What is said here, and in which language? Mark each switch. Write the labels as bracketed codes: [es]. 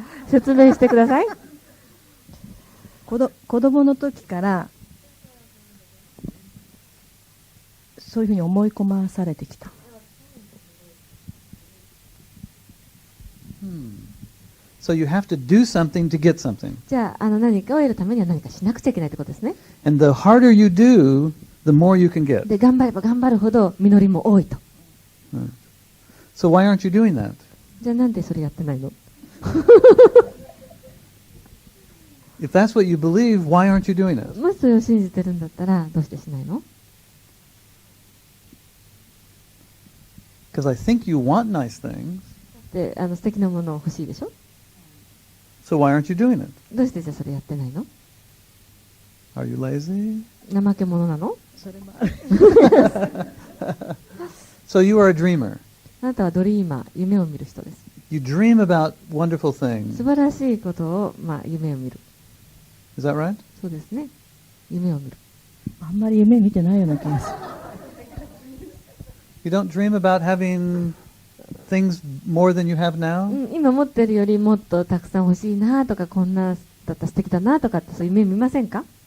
[ja] 説明してください。子供の時からそういうふうに思い込まされてきた。 [en] So you have to do something to get something. [ja] じゃあ、何かを得るためには何かしなくちゃいけないってことですね。 [en] And the harder you do, the more you can get. [ja] で、頑張れば頑張るほど実りも多いと。 [en] So why aren't you doing that? [ja] じゃあなんでそれやってないの？ [en] If that's what you believe, why aren't you doing it? [ja] もしそれを信じてるんだったらどうしてしないの？ [en] Because I think you want nice things. [ja] で、素敵なものを欲しいでしょ？ [en] So why aren't you doing it? [ja] どうしてじゃあそれやってないの？ [en] Are you lazy? [ja] 怠け者なの？それもある。 [en] So you are a dreamer. [ja] あなたはドリーマー、夢を見る人です。 [en] You dream about wonderful [ja] 素 [en] things. [ja] 晴らしいことを、夢を見る。 [en] Is that right? [ja] そうですね。夢を見る。あんまり夢見てないような気がする。 [en] You don't dream about having things more than you have now? [ja] 今持ってるよりもっとたくさん欲しいなとか、こんなだったら素敵だなとかってそういう夢見ませんか？